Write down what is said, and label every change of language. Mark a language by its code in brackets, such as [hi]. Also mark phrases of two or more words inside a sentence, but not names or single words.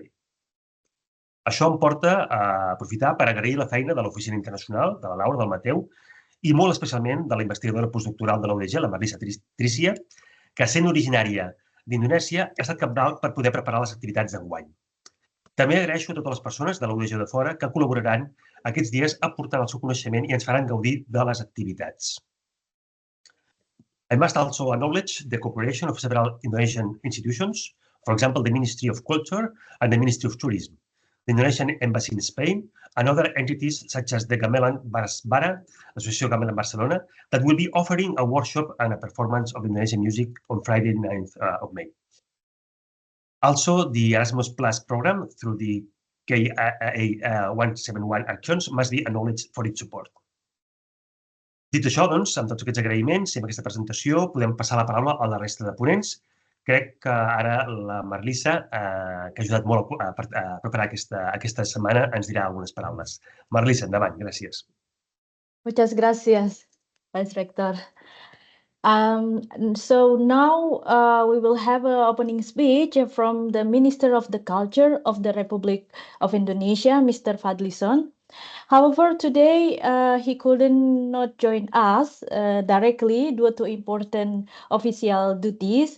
[ca] Això em porta a aprofitar per agrair la feina de l'Oficina Internacional, de la Laura, del Mateu, i molt especialment de la investigadora postdoctoral de la UDG, la Marlisa Trícia, que sent originària d'Indonèsia ha estat cabdal per poder preparar les activitats d'enguany. També agraeixo a totes les persones de la UDG de fora que col·laboraran aquests dies aportant el seu coneixement i ens faran gaudir de les activitats. [en] I must also acknowledge the cooperation of several Indonesian institutions, for example, the Ministry of Culture and the Ministry of Tourism, the Indonesian Embassy in Spain, and other entities such as the Gamelan Barsbara, Association Gamelan Barcelona, that will be offering a workshop and a performance of Indonesian music on Friday, 9th of May. Also, the Erasmus Plus program through the KAA 171 Actions must be acknowledged for its support. [ca] Dit això, doncs, amb tots aquests agraïments i amb aquesta presentació, podem passar la paraula a la resta de ponents. Crec que ara la Marlisa, que ha ajudat molt a preparar aquesta setmana, ens dirà algunes paraules. Marlisa, endavant, gràcies. [es] Muchas gracias, [en] Vice Rector. So now we will have an opening speech from the Minister of the Culture of the Republic of Indonesia, Mr. Fadlison. However, today he couldn't not join us directly due to important official duties.